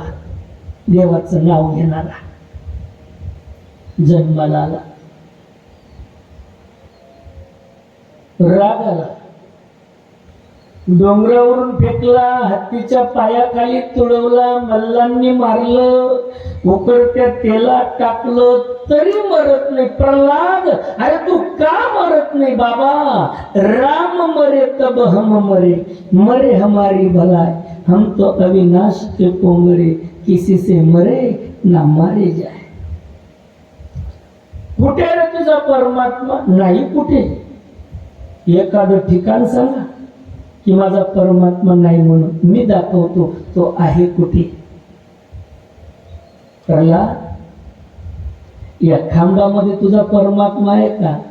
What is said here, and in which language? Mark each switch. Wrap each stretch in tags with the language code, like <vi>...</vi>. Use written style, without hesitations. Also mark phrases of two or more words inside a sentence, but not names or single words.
<mr>देवाचं नाव घेणारा जन्माला आला, राग आला, डोंगरावरून फेकला, हत्तीच्या पायाखाली तुडवला, मल्लांनी मारलं, उकळत्या तेलात टाकलं तरी मरत नाही. प्रल्हाद अरे तू का मरत नाही?</mr> <hi>बाबा राम मरे तब हम मरे, मरे हमारी भलाई, हम तो अविनाश के पोंगरे, किसी से मरे ना मारे जाए.</hi> <mr>कुठे रे तुझा परमात्मा? नाही कुठे. एखादं ठिकाण सांगा की माझा परमात्मा नाही म्हणून मी दाखवतो तो आहे कुठे. प्रल्हाद या खांबामध्ये तुझा परमात्मा आहे का?</mr>